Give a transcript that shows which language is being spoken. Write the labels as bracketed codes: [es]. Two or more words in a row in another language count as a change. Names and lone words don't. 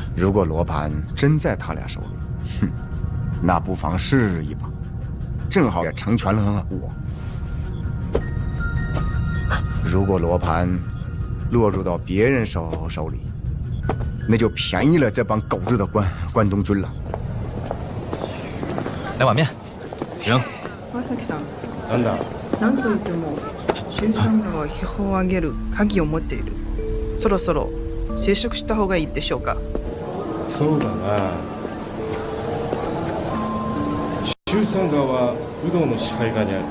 [zh] 如果罗盘真在他俩手里，那不妨试一把，正好也成全了我。如果罗盘落入到别人手里，那就便宜了这帮狗日的关东军了。来碗面。停。 [ja] 川崎さん。なんだ。なんといっても周三河は秘宝をあげる鍵を持っている。そろそろ接触した方がいいでしょうか。そうだな。周三河は武道の支配下にある。